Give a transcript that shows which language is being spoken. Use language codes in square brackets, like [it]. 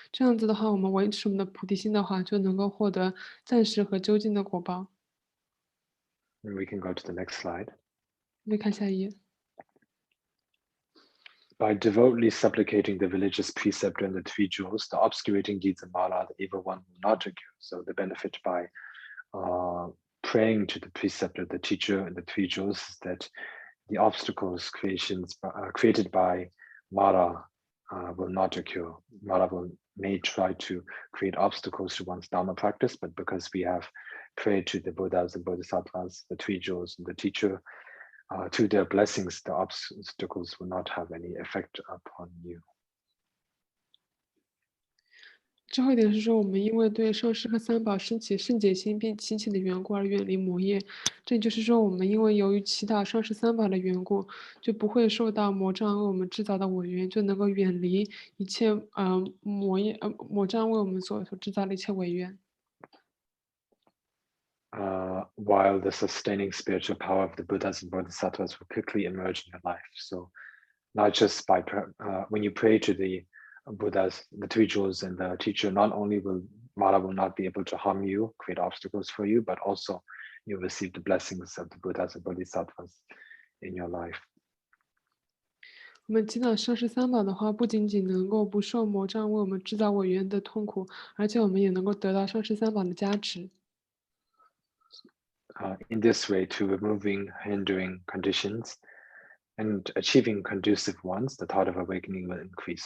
[zh] 这样子的话，我们维持我们的菩提心的话，就能够获得暂时和究竟的果报。 [en] And we can go to the next slide. [zh] 可以看下一页。 [en] By devotedly supplicating the religious preceptor and the three jewels, the obscurating deeds of Mara, the evil one, will not occur. So the benefit by praying to the preceptor, the teacher, and the three jewels is that the obstacles created by Mara will not occur. Mara may try to create obstacles to one's Dharma practice, but because we have prayed to the Buddhas and Bodhisattvas, the three jewels, and the teacher, through their blessings, the obstacles will not have any effect upon you. [zh] 最后一点是说，我们因为对上师和三宝升起圣解心并祈请的缘故而远离魔业。这就是说，我们因为由于祈祷上师三宝的缘故，就不会受到魔障为我们制造的违缘，就能够远离一切魔障为我们所制造的一切违缘。 [en] While the sustaining spiritual power of the Buddhas and Bodhisattvas will quickly emerge in your life. So not just by when you pray to the Buddhas, the three jewels, and the teacher, not only will Mara will not be able to harm you, create obstacles for you, but also you receive the blessings of the Buddhas and Bodhisattvas in your life. [zh] 我们祈祷上师三宝的话，不仅仅能够不受魔障为我们制造违缘的痛苦，而且我们也能够得到上师三宝的加持。 [en] In this way, to removing hindering conditions and achieving conducive ones, the thought of awakening will increase.